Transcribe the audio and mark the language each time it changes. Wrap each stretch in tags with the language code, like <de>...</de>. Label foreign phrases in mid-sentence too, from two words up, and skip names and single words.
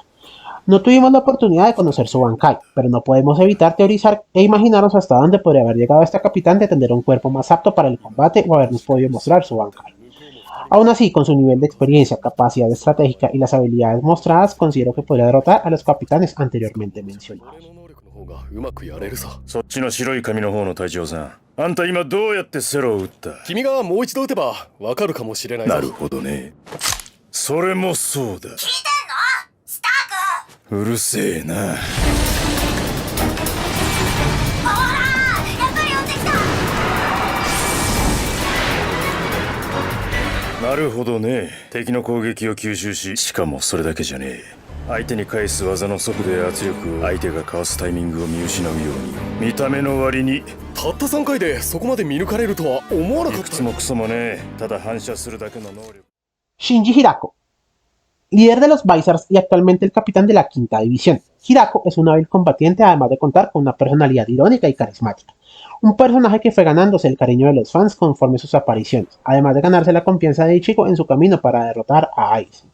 <es>No tuvimos la oportunidad de conocer su Bankai, pero no podemos evitar teorizar e imaginarnos hasta dónde podría haber llegado este capitán de tener un cuerpo más apto para el combate o habernos podido mostrar su Bankai. Aún así, con su nivel de experiencia, capacidad estratégica y las habilidades mostradas, considero que podría derrotar a los capitanes anteriormente mencionados.</es> <ja>そっちの白い髪の方の隊長さん、あんた今どうやってセロを撃った？君がもう一度撃てばわかるかもしれない。なるほどね。それもそうだ。聞いてんの？スターク。うるせえな。ほら、やっぱり追ってきた。なるほどね。敵の攻撃を吸収し、しかもそれだけじゃねえ。相手に返す技の速度や圧力を相手がかわすタイミングを見失うように見た目の割にたった3回でそこまで見抜かれるとは思わなかった。いくつもクソもね、ただ反射するだけの能力。</ja> <es>Shinji Hirako, líder de los Vizars y actualmente el capitán de la quinta división. Hirako es un hábil combatiente, además de contar con una personalidad irónica y carismática. Un personaje que fue ganándose el cariño de los fans conforme sus apariciones, además de ganarse la confianza de Ichigo en su camino para derrotar a Aizen.</es>